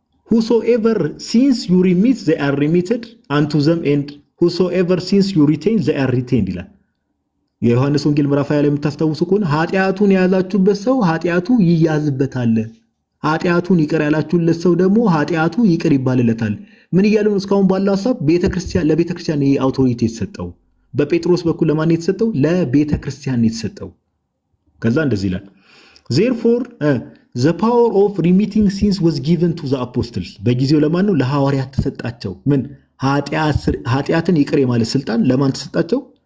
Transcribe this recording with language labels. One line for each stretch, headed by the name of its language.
English: whosoever sins you remit they are remitted unto them and whosoever sins you retain they are retained
Amharic: ይላል። የዮሐንስ ወንጌል ምዕራፍ 20 ላይ የምታስታውሱ ከሆነ ኃጢአቱን የያዛችሁበት ሰው ኃጢአቱ ይያዝበታል፣ ኃጢአቱን ይቅር ያላችሁለት ሰው ደግሞ ኃጢአቱ ይቅር ይባልለታል። ምን እያለ ነው? እስካሁን ባለው ሐሳብ ለቤተክርስቲያን ይሄ አውቶሪቲ የተሰጠው በጴጥሮስ በኩል ለማን የተሰጠው? ለቤተክርስቲያን የተሰጠው። ከዛ እንደዚህ ይላል
English: therefore the power of remitting sins was given to the apostles
Amharic: በጊዜው ለማን ነው? ለሐዋርያት ተሰጣቸው። ምን ኃጢአትን ይቅር የማለት ስልጣን ለማን ተሰጣቸው?